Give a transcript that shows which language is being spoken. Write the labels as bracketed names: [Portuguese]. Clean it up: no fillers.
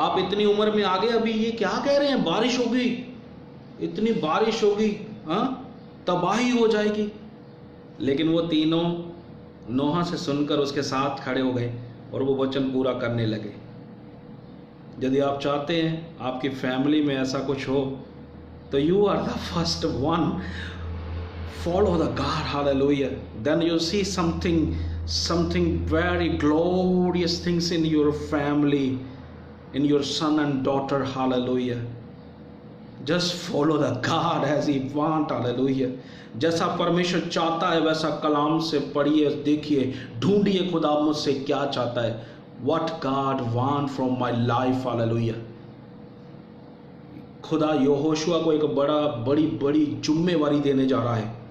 [Hindi] आप इतनी उम्र में आ गए, अभी ये क्या कह रहे हैं, बारिश होगी, इतनी बारिश होगी, तबाही हो जाएगी। लेकिन वो तीनों नोहा से सुनकर उसके साथ खड़े हो गए और वो वचन पूरा करने लगे। यदि आप चाहते हैं आपकी फैमिली में ऐसा कुछ हो, [English] तो you are the first one. Follow the God, hallelujah. Then you see something very glorious things in your family, in your son and daughter, hallelujah. Just follow the God as He want, hallelujah. [Hindi] जैसा परमेश्वर चाहता है वैसा कलाम से पढ़िए, देखिए, ढूंढिए खुदा मुझसे क्या चाहता है. [English] What God want from my life, hallelujah. [Hindi] खुदा यहोशुआ को एक बड़ी जिम्मेवारी देने जा रहा है.